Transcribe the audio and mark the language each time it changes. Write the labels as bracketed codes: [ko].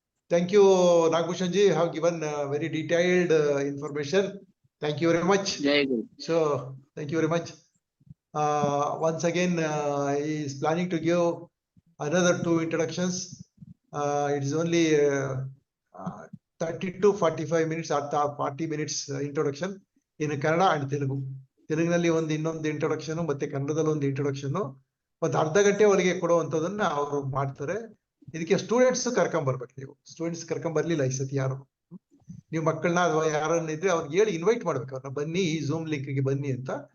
[en] Thank you Nagabhushan ji, have given very detailed information. Thank you very much. So, thank you very much. Once again, he is planning to give another 2 introductions. It is only 30 to 45 minutes or 40 minutes introduction in Kannada and Telugu. [kn] ತೆಲುಗಿನಲ್ಲಿ ಒಂದು ಇನ್ನೊಂದು introduction ಮತ್ತೆ ಕನ್ನಡದಲ್ಲಿ ಒಂದು introduction ಒಂದು ಅರ್ಧ ಗಂಟೆ ಒಳಗೆ ಕೊಡುವಂತದನ್ನ ಅವರು ಮಾಡ್ತಾರೆ. ಇದಕ್ಕೆ ಸ್ಟೂಡೆಂಟ್ಸ್ ಕರ್ಕೊಂಡ್ಬರ್ಬೇಕು. ನೀವು ಸ್ಟೂಡೆಂಟ್ಸ್ ಕರ್ಕೊಂಡ್ಬರ್ಲಿಲ್ಲ ಈ ಸತಿ ಯಾರು. ನೀವು ಮಕ್ಕಳನ್ನ ಅಥವಾ ಯಾರನ್ನ ಇದ್ರೆ ಅವ್ರಿಗೆ ಹೇಳಿ ಇನ್ವೈಟ್ ಮಾಡ್ಬೇಕು, ಅವ್ರನ್ನ ಬನ್ನಿ ಈ ಝೂಮ್ ಲಿಂಕ್ ಗೆ ಬನ್ನಿ ಅಂತ.